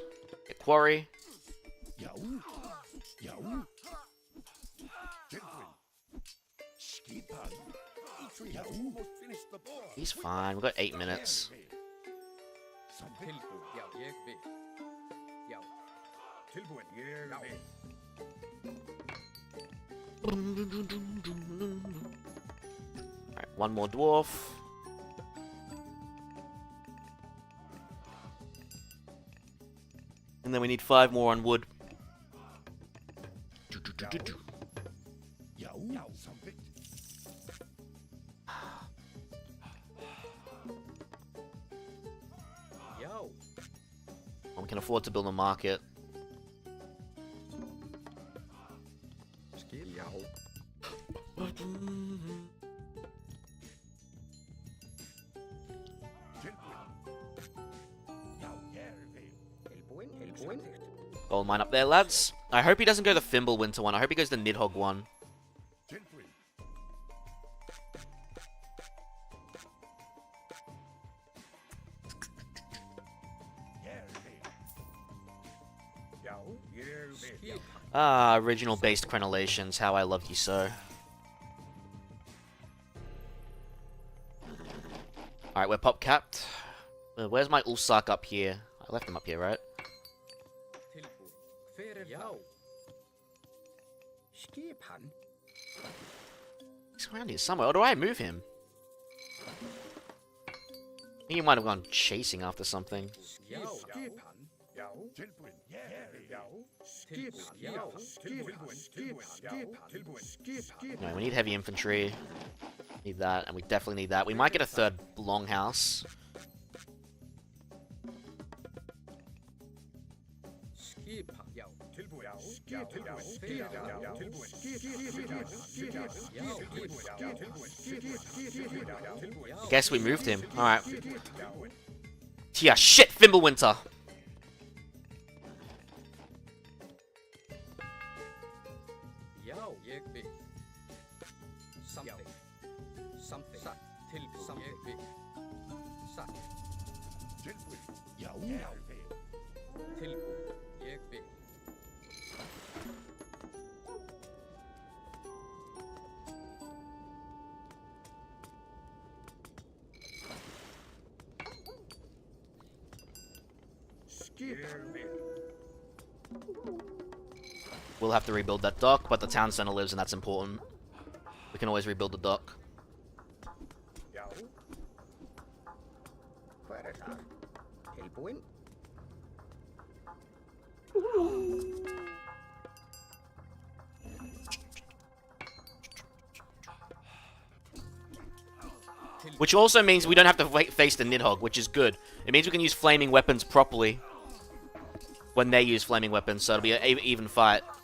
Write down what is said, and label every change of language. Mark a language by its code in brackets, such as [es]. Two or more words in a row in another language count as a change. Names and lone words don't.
[en] Get quarry. [is] Já. Já. Tilbúin. Skipan. Já. [en] Almost finished the boar. He's fine, we've got 8 minutes. [is] Samþykkt. Tilbúin. Já. Ég vil. Já. Tilbúin. Ég vil. [en] Alright, one more dwarf. And then we need 5 more on wood. [is] Já. Já. Samþykkt. Já. [en] Well, we can afford to build a market. [is] Skip. Já. Tilbúin. Tilbúin. [en] Gold mine up there, lads. I hope he doesn't go the Fimbulwinter one. I hope he goes the Nidhogg one. [is] Tilbúin. Já. Ég vil. Skipan. [en] Ah, original based crenellations. How I loved you so. Alright, we're pop capped. Where's my Ulsak up here? I left him up here, right? [is] Tilbúin. Hver það? Já. Skipan. [en] He's around here somewhere. Or do I move him? I think he might have gone chasing after something. [is] Já. Skipan. Já. Tilbúin. Já. Tilbúin. Já. Tilbúin. Tilbúin. Já. Tilbúin. Skipan. [en] No, we need heavy infantry. Need that, and we definitely need that. We might get a third longhouse. [is] Skipan. Já. Tilbúin. Já. Tilbúin. Já. Tilbúin. [en] I guess we moved him. Alright. Yeah, shit! Fimbulwinter! [is] Já. Ég vil. Samþykkt. Samþykkt. Satt. Tilbúin. Ég vil. Satt. Tilbúin. Já. Tilbúin. Ég vil. Ég vil. [en] We'll have to rebuild that dock, but the town center lives and that's important. We can always rebuild the dock. [is] Já. Hver það? Tilbúin. [en] Which also means we don't have to face the Nidhogg, which is good. It means we can use flaming weapons properly when they use flaming weapons, so it'll be an even fight.